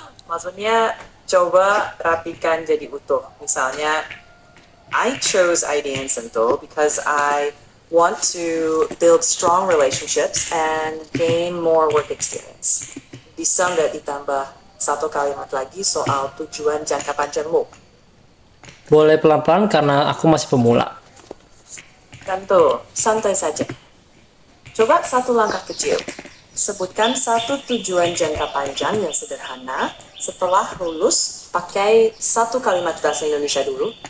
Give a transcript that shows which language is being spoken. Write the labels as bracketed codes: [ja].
[id] Maksudnya, coba rapikan jadi utuh. Misalnya, [en] I chose ID and Sentul because I want to build strong relationships and gain more work experience. [id] Bisa nggak ditambah satu kalimat lagi soal tujuan jangka panjangmu? Boleh pelan-pelan karena aku masih pemula. Tentu, santai saja. Coba satu langkah kecil. Sebutkan satu tujuan jangka panjang yang sederhana setelah lulus pakai satu kalimat bahasa Indonesia dulu.